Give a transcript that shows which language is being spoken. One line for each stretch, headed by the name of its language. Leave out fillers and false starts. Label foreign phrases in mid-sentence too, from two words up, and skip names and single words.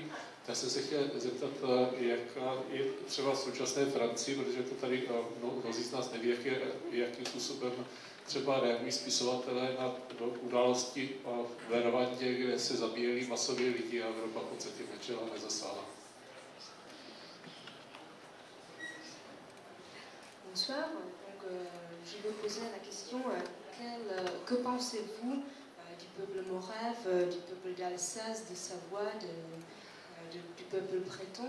Czech: Já jsem se chtěl zeptat, jak je třeba v současné Francii, protože to tady mnozí z nás neví, jakým způsobem třeba reagují spisovatelé na události v Rwandě, kde se zabíjeli masově lidi a Evropa v podstatě nečela nezasáhla.
French: Bonsoir, donc, je vais poser la question que pensez-vous du peuple morave, du peuple d'Alsace, de Savoie, du peuple breton?